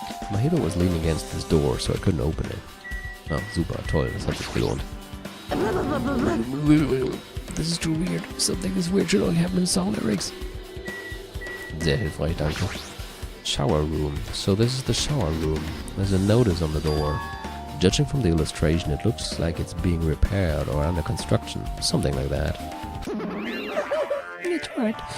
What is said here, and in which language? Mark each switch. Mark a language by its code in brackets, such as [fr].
[en] Mahiru was leaning against this door, so I couldn't open it. [de] Oh, super, toll, das hat sich gelohnt. [en] This is too weird. Something this weird should only happen in song lyrics. [de] Sehr hilfreich, danke. [en] Shower room. So this is the shower room. There's a notice on the door. Judging from the illustration, it looks like it's being repaired or under construction. Something like that. That's right.